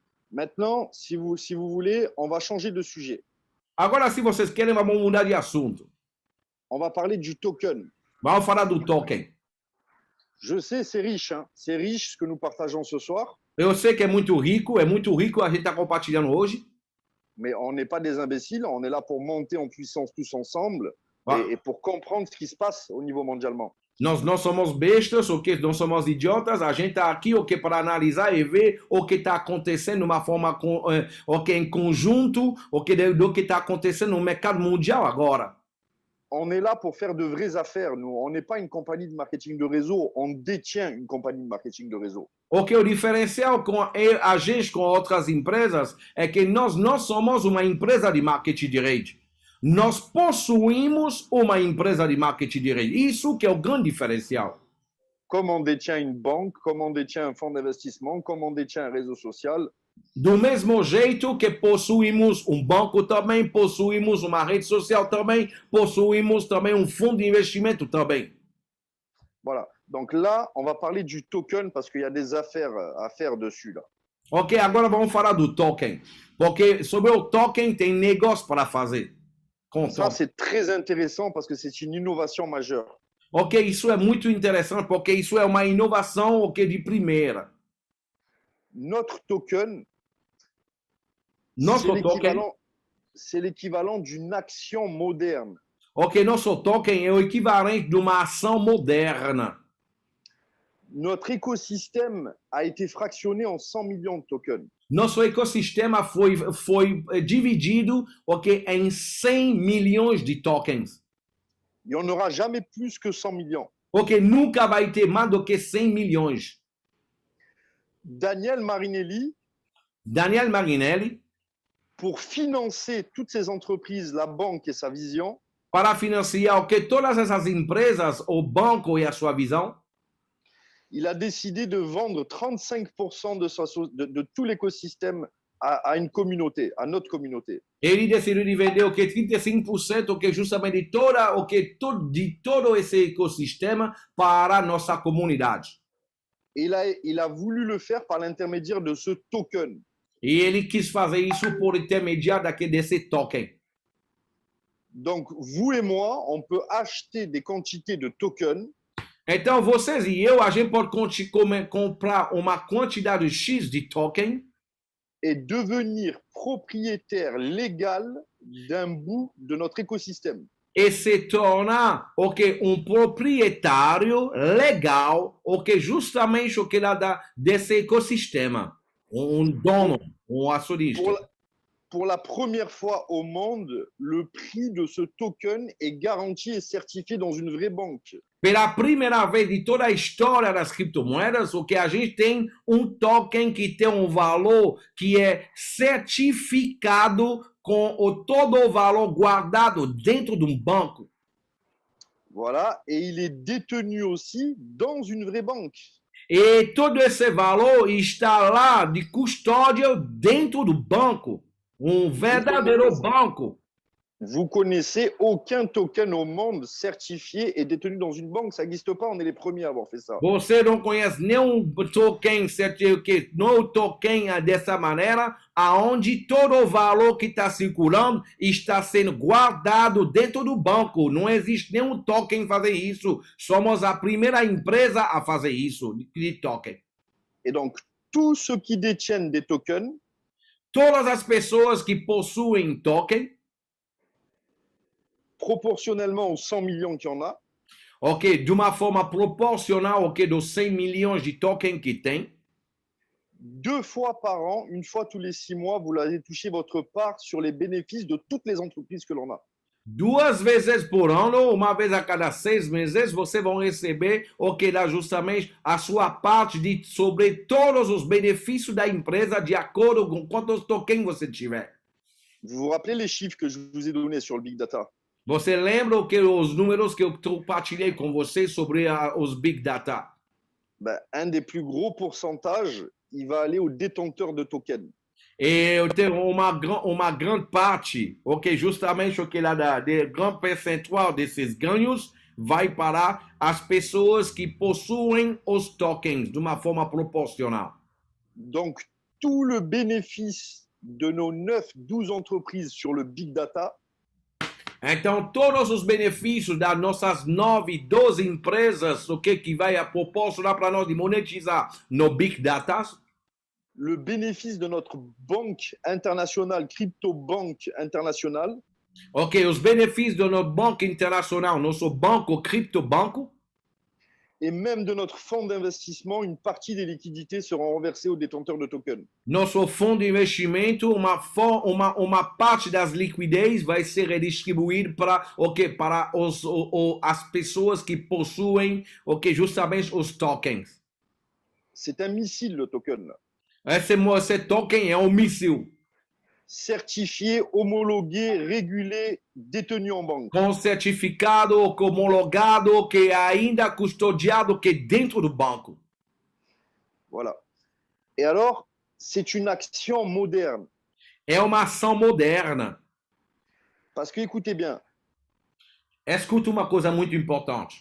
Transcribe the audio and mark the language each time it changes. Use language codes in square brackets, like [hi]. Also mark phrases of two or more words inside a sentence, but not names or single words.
[fr] Maintenant, si vous voulez, on va changer de sujet. [pt] Agora, se vocês querem, vamos mudar de assunto. [fr] On va parler du token. [pt] Vamos falar do token. [fr] Je sais, c'est riche, hein. C'est riche ce que nous partageons ce soir, [pt] Eu sei que é muito rico a gente está compartilhando hoje. [fr] mais on n'est pas des imbéciles. On est là pour monter en puissance tous ensemble Ah. et pour comprendre ce qui se passe au niveau mondialement. [pt] Nós não somos bestas, ok? Não somos idiotas. A gente está aqui, ok, para analisar e ver o que está acontecendo de uma forma, ok, em conjunto, ok, do que está acontecendo no mercado mundial agora. [fr] On est là pour faire de vraies affaires. Nous, on n'est pas une compagnie de marketing de réseau. On détient une compagnie de marketing de réseau. [pt] Ok, o diferencial com a gente com outras empresas é que nós não somos uma empresa de marketing de rede. Nós possuímos uma empresa de marketing de rede. Isso que é o grande diferencial. [fr] Comme on détient une banque, comme on détient un fonds d'investissement, comme on détient un réseau social, [pt] Do mesmo jeito que possuímos um banco também, possuímos uma rede social também, possuímos também um fundo de investimento também. [fr] voilà. Donc là, on va parler du token parce qu'il y a des affaires à faire dessus là. [pt] Ok, agora vamos falar do token. Porque sobre o token tem negócio para fazer. Com [fr] Ça, token. c'est très intéressant parce que c'est une innovation majeure. [pt] Ok, isso é muito interessante porque isso é uma inovação, ok, de primeira. [fr] Notre token, [pt] Nosso [fr] c'est [pt] token, [fr] l'équivalent, c'est l'équivalent d'une action moderne. [pt] ok, nosso token é o equivalente de uma ação moderna. [fr] Notre écosystème a été fractionné en 100 millions de tokens. [pt] Nosso ecossistema foi dividido, ok, em 100 milhões de tokens. [fr] Il n'y en aura jamais plus que 100 millions. [pt] Ok, nunca vai ter mais do que 100 milhões. [fr] Daniel Marinelli, [pt] Daniel Marinelli, [fr] pour financer toutes ces entreprises, la banque et sa vision, [pt] para financiar, ok, todas essas empresas, o banco e a sua visão, [fr] il a décidé de vendre 35% de tout l'écosystème à une communauté, à notre communauté. [pt] ele decidiu de vender o que 35%, o que justamente de todo esse ecossistema para a nossa comunidade. [fr] Et il a voulu le faire par l'intermédiaire de ce token. [pt] E ele quis fazer isso por intermediário desse token. [fr] Donc, vous et moi, on peut acheter des quantités de tokens [pt] Então, vocês e eu, a gente pode comprar uma quantidade X de token [fr] et devenir propriétaire légal d'un bout de notre écosystème. [pt] e se tornar, ok, um proprietário legal, ok, justamente o que lá dá desse ecossistema. Dono, acionista. [fr] Pour la première fois au monde, le prix de ce token est garanti et certifié dans une vraie banque. [pt] Pela primeira vez de toda a história das criptomoedas, o que a gente tem um token que tem um valor que é certificado com todo o valor guardado dentro de um banco. Voilà, et il est détenu aussi dans une vraie banque. E todo esse valor está lá de custódia dentro do banco. Um verdadeiro banco. [fr] Vous connaissez aucun token au monde certifié et détenu dans une banque. Ça n'existe pas, on est les premiers à avoir fait ça. [pt] Você não conhece nenhum token certificado, não token dessa maneira, aonde todo o valor que está circulando está sendo guardado dentro do banco. Não existe nenhum token fazer isso. Somos a primeira empresa a fazer isso, de token. [fr] Et donc, tous ceux qui détiennent des tokens, [pt] todas as pessoas que possuem token, [fr] proportionnellement aux 100 millions qu'il y en a, [pt] ok, de uma forma proporcional, ok, dos 100 milhões de token que tem, [fr] 2 fois par an, une fois tous les 6 mois, vous allez toucher votre part sur les bénéfices de toutes les entreprises que l'on a. [pt] 2 vezes por ano, uma vez a cada 6 meses, você vai receber o que dá justamente a sua parte sobre todos os benefícios da empresa de acordo com quantos tokens você tiver. [fr] Vous vous rappelez les chiffres que je vous ai donnés sur le [en] Big Data? [pt] Você lembra os números que eu compartilhei com você sobre os [en] Big Data? [fr] Ben, un des plus gros pourcentages, il va aller aux détenteurs de tokens. [pt] E eu tenho uma grande parte, ok, justamente o que lá dá, de grande percentual desses ganhos vai para as pessoas que possuem os tokens de uma forma proporcional. [fr] Donc, tout le bénéfice de nos 9, 12 entreprises sur le [en] Big Data, [pt] Então, todos os benefícios das nossas 9, 12 empresas, que vai proporcionar para nós de monetizar no [en] Big Data, [fr] le bénéfice de notre banque internationale, crypto-banque internationale, [pt] os benefícios do nosso banco internacional, nosso banco, criptobanco, [fr] et même de notre fonds d'investissement, une partie des liquidités seront renversées aux détenteurs de tokens. [pt] nosso fundo de investimento, uma parte das liquidez vai ser redistribuída para as pessoas que possuem justamente os tokens. [fr] C'est un missile, le token, là. [pt] Esse token é um míssil [fr] Certifié, homologué, régulé, détenu en banque. [pt] com certificado, homologado, que ainda custodiado que dentro do banco. [fr] Voilà. Et alors, c'est une action moderne. [pt] É uma ação moderna. [fr] Parce que, écoutez bien, [pt] Escuta uma coisa muito importante.